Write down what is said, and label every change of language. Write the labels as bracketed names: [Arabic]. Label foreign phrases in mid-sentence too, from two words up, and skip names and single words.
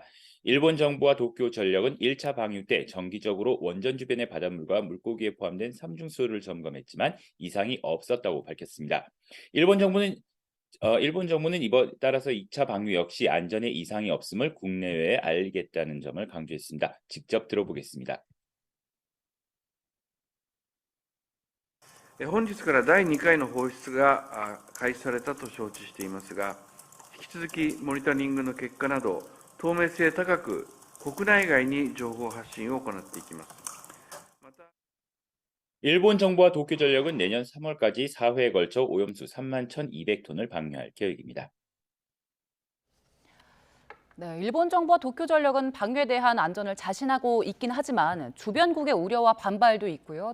[Korean] 일본 정부와 도쿄전력은 1차 방류 때 정기적으로 원전 주변의 바닷물과 물고기에 포함된 삼중수소를 점검했지만 이상이 없었다고 밝혔습니다. 일본 정부는 일본 정부는 이번 따라서 2차 방류 역시 안전에 이상이 없음을 국내외에 알리겠다는 점을 강조했습니다. 직접 들어보겠습니다. [Japanese] 本日から第2回の放出が開始されたと承知していますが、引き続きモニタリングの結果など、透明性高く国内外に情報発信を行っていきます。また [Korean] 일본 정부와 도쿄전력은 내년 3월까지 4회에 걸쳐 오염수 31,200톤을 방류할 계획입니다. 네, 일본 정부와 도쿄전력은 방류에 대한 안전을 자신하고 있긴 하지만 주변국의 우려와 반발도 있고요.